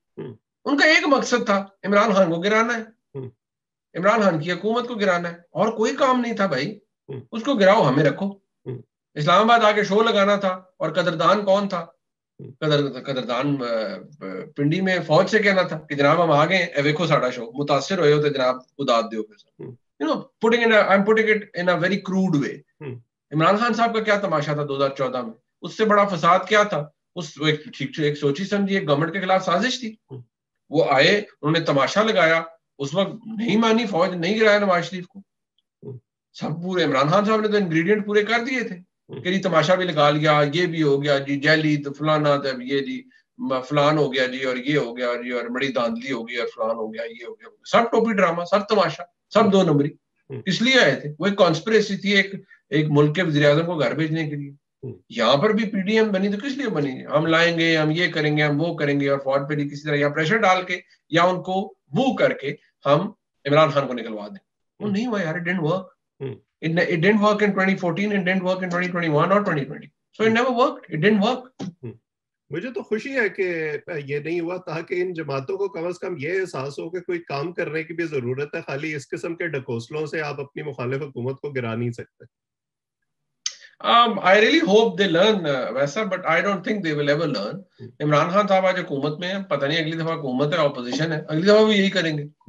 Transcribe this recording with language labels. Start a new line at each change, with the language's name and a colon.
Urdu: ان کا ایک مقصد تھا, عمران خان کو گرانا ہے, عمران خان کی حکومت کو گرانا ہے, اور کوئی کام نہیں تھا بھائی. اس کو گراؤ, ہمیں رکھو. اسلام آباد آ کے شو لگانا تھا, اور قدردان کون تھا؟ قدردان پنڈی میں فوج سے کہنا تھا کہ جناب ہم آ گئے,
Punjabi: ویکھو ساڑا شو,
Urdu: متاثر ہوئے ہوتے جناب, اداد دیو پھر.
English: I'm putting it in a very crude way.
Urdu: Imran Khan صاحب کا کیا تماشا تھا 2014 میں؟ اس سے بڑا فساد کیا تھا؟ ایک سوچی سمجھی ایک گورنمنٹ کے خلاف سازش تھی. وہ آئے, انہوں نے تماشا لگایا, اس وقت نہیں مانی فوج, نہیں گرایا نواز شریف کو. سب پورے عمران خان صاحب نے تو انگریڈینٹ پورے کر دیے تھے کہ جی تماشا بھی لگا لیا, یہ بھی ہو گیا جی, جیلی تو فلانا, یہ جی فلان ہو گیا جی, اور یہ ہو گیا جی, اور بڑی داندلی ہو گئی, اور فلان ہو گیا, یہ ہو گیا. سب ٹوپی ڈرامہ, سب تماشا, سب دو نمبری. اس لیے آئے تھے. وہ ایک کانسپریسی تھی ایک ملک کے وزیر اعظم کو گھر بھیجنے کے لیے. یہاں پر بھی پی ڈی ایم بنی تو کس لیے بنی؟ ہم لائیں گے, ہم یہ کریں گے, ہم وہ کریں گے, اور فوج پہ بھی کسی طرح یا پریشر ڈال کے یا ان کو وو کر کے ہم عمران خان کو نکلوا دیں. وہ نہیں ہوا یار.
English: It didn't work. It didn't work in 2014, it didn't work in 2021 or 2020. So it never worked. It didn't work.
Urdu: مجھے تو خوشی ہے کہ یہ نہیں ہوا, تاکہ ان جماعتوں کو کم از کم یہ احساس ہو کہ کوئی کام کرنے کی بھی ضرورت ہے. خالی اس قسم کے ڈھکوسلوں سے آپ اپنی مخالف حکومت کو گرا نہیں سکتے.
English: I really hope they learn
Urdu: ویسا,
English: but I don't think they will ever learn.
Urdu: Imran Khan صاحب آج حکومت میں ہیں, پتہ نہیں اگلی دفعہ حکومت ہے اپوزیشن ہے, اگلی دفعہ بھی یہی کریں گے.